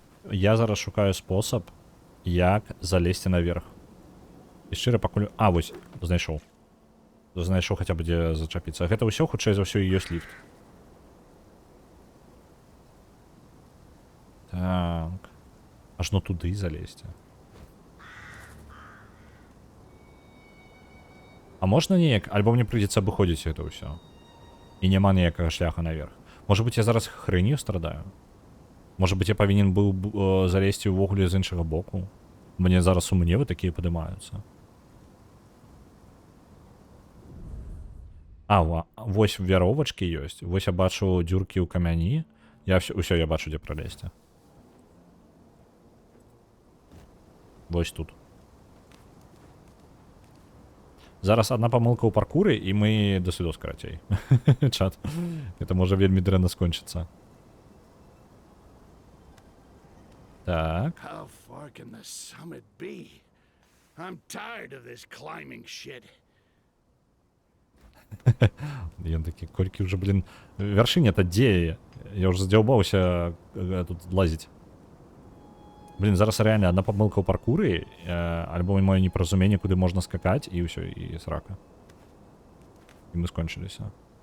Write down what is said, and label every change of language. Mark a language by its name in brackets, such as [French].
[Belarusian] Я зараз шукаю спосаб, як залезці наверх. І шчыра пакуль... А, вось, знайшоў. Знайшоў хаця б дзе зачапіцца. Гэта ўсё, хутчэй за ўсё, і ёсць ліфт. Так. Ажно туды залезці. А можна неяк? Альбо мне прыйдзецца абыходзіць гэта ўсё. І няма ніякага шляха наверх. Можа быць, я зараз хрэнью страдаю? Можа быць, я павінен быў залезці ўвогуле з іншага боку? Мне зараз сумневы такія падымаюцца. Вось вяровачкі ёсць. Вось я бачу дзюркі ў камяні. Усё, я бачу, дзе пралезці. Вось тут. Зараз одна памылка ў паркуры, і мы да свідос карацей. Чат. Это можа вельмі дрэнна скончыцца. Так. [English] How far can the summit be? I'm tired of this climbing shit. [Belarusian] Ён такі, колькі ўжо, блин, вяршыня-то дзе? Я ўжо задзяўбаўся тут лазіць. Блин, зараз реально одна памылка ў паркуры, альбо маё непаразуменне, куды можна скакаць, і ўсё, і срака. І мы скончыліся.